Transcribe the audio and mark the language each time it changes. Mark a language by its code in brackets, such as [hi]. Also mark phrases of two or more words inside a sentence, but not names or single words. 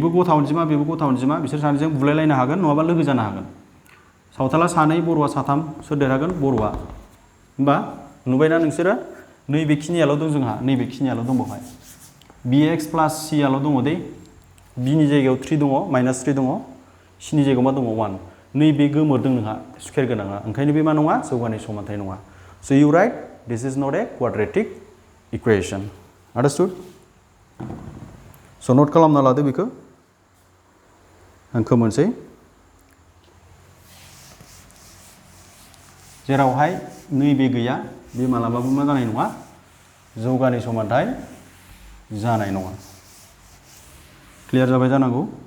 [brx] गथा अनजिमा बिसोर सानैजों बुलायलायनो हागोन नङाबा लोगो जानो हागोन सावथाला सानै बर'आ साथाम सोर देरहागोन बर'आ होमबा नुबायना नोंसोरो नैबेखिनियाल' दं जोंहा नैबेखिनियाल' दं बेवहाय bx + c आल' दङ दे bनि जायगायाव 3 दङ -3 दङ cनि जायगायाव मा दङ 1 नैबे गोमोरदों नोंहा स्क्वायर गोनाङा ओंखायनो बे मा नङा जौगानाय समानथाय नङा [en] so you write this is not a quadratic equation understood [brx] so नोट खालामना लादो बेखौ आं खोमोनसै जेरावहाय नैबे गैया बे मालाबाबो मा जानाय नङा जौगानाय समानथाय जानाय नङा क्लियार जाबाय जानांगौ